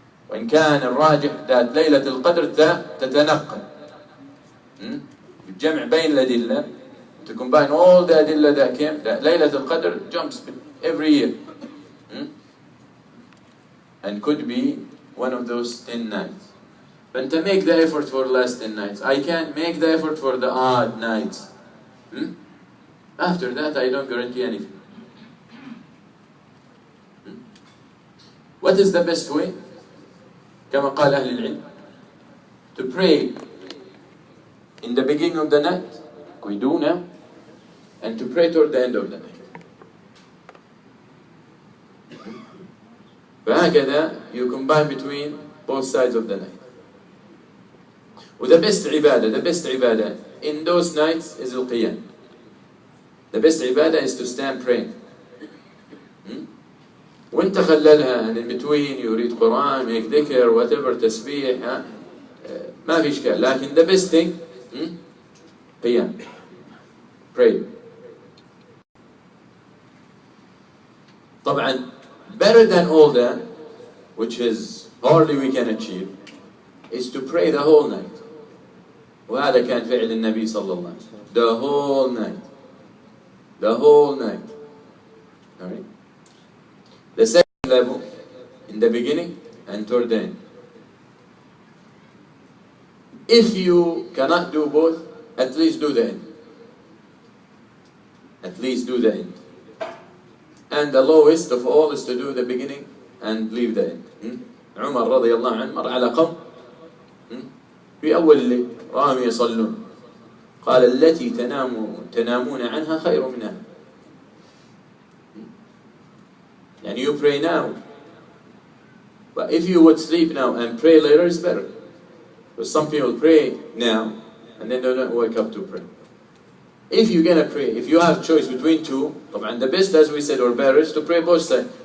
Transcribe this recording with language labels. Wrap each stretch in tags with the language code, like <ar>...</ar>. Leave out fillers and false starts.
<ar>وإن كان الراجح</ar> <en>that</en> <ar>ليلة القدر تتنقل. الجمع بين الأدلة,</ar> <en>to combine all the أدلة that came, that ليلة القدر jumps every year. And could be one of those 10 nights. But to make the effort for the last 10 nights. I can't make the effort for the odd nights. After that, I don't guarantee anything. What is the best way?</en> <ar>كما قال أهل العلم,</ar> <en>to pray in the beginning of the night, we do now, and to pray toward the end of the night.</en> <ar>فهكذا</ar> <en>you combine between both sides of the night. With the best ibadah in those nights is al-qiyam. The best ibadah is to stand praying.</en> <ar>وانت خللها</ar> <en>and in between</en> <ar>يريد قرآن,</ar> <en>make dhikr, whatever,</en> <ar>تسبيح, ما في إشكال. لكن</ar> <en>the best thing, قيام, pray.</en> <ar>طبعا</ar> <en>better than all that, which is hardly we can achieve, is to pray the whole night.</en> <ar>وهذا كان فعل النبي صلى الله عليه وسلم.</ar> <en>The whole night. The whole night. Alright? The second level, in the beginning and toward the end. If you cannot do both, at least do the end. At least do the end. And the lowest of all is to do the beginning and leave the end.</en> <ar>عمر رضي الله عنه مر على قوم في أول الليل رأهم يصلون قال التي تنامون عنها خير منها.</ar> <en>And you pray now, but if you would sleep now and pray later, it's better. Because some people pray now and then they don't wake up to pray. If you're gonna pray, if you have choice between two, and the best, as we said, or better, is to pray both sides.</en>